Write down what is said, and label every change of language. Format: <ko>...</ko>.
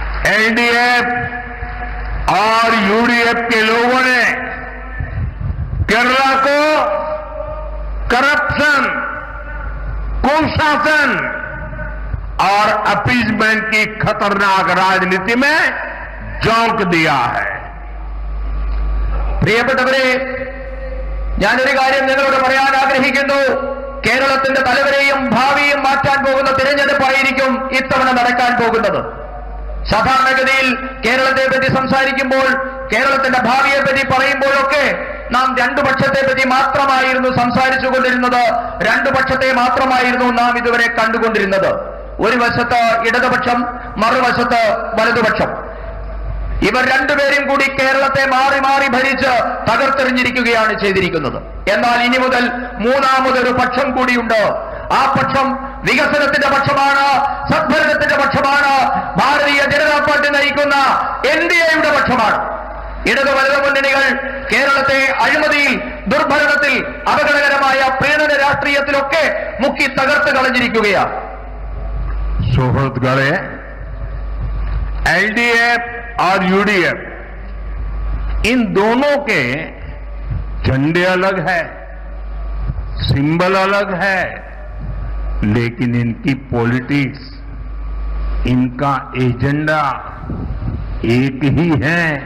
<hi>LDF और UDF के लोगों ने केरला को करप्शन, कुशासन और अपीजमेंट की खतरनाक राजनीति में झोंक दिया है.</hi> <ml>പ്രിയപ്പെട്ടവരെ, ഞാനൊരു കാര്യം നിങ്ങളോട് പറയാൻ ആഗ്രഹിക്കുന്നു. കേരളത്തിന്റെ തലവരെയും ഭാവിയും മാറ്റാൻ പോകുന്ന തിരഞ്ഞെടുപ്പായിരിക്കും ഇത്തവണ നടക്കാൻ പോകുന്നത്. സാധാരണഗതിയിൽ കേരളത്തെ പറ്റി സംസാരിക്കുമ്പോൾ, കേരളത്തിന്റെ ഭാവിയെ പറ്റി പറയുമ്പോഴൊക്കെ നാം 2 പക്ഷത്തെ പറ്റി മാത്രമായിരുന്നു സംസാരിച്ചുകൊണ്ടിരുന്നത്. 2 പക്ഷത്തെ മാത്രമായിരുന്നു നാം ഇതുവരെ കണ്ടുകൊണ്ടിരുന്നത്. ഒരു വശത്ത് ഇടതുപക്ഷം, മറുവശത്ത് വലതുപക്ഷം. ഇവർ രണ്ടുപേരും കൂടി കേരളത്തെ മാറി മാറി ഭരിച്ച് തകർത്തെറിഞ്ഞിരിക്കുകയാണ് ചെയ്തിരിക്കുന്നത്. എന്നാൽ ഇനി മുതൽ മൂന്നാമതൊരു പക്ഷം കൂടിയുണ്ട്. ആ പക്ഷം വികസനത്തിന്റെ പക്ഷമാണ്, സദ്ഭരണത്തിന്റെ പക്ഷമാണ്, ഭാരതീയ ജനതാ പാർട്ടി നയിക്കുന്ന എൻഡിഎയുടെ പക്ഷമാണ്. ഇടത് വലത് മുന്നണികൾ കേരളത്തെ അഴിമതിയിൽ, ദുർഭരണത്തിൽ, അപകടകരമായ പ്രീണന രാഷ്ട്രീയത്തിലൊക്കെ മുക്കി തകർത്ത് കളഞ്ഞിരിക്കുകയാണ്. സുഹൃത്തുക്കളെ,</ml> <hi>एलडीएफ और यूडीएफ, इन दोनों के झंडे अलग है, सिंबल अलग है, लेकिन इनकी पॉलिटिक्स, इनका एजेंडा एक ही है।</hi>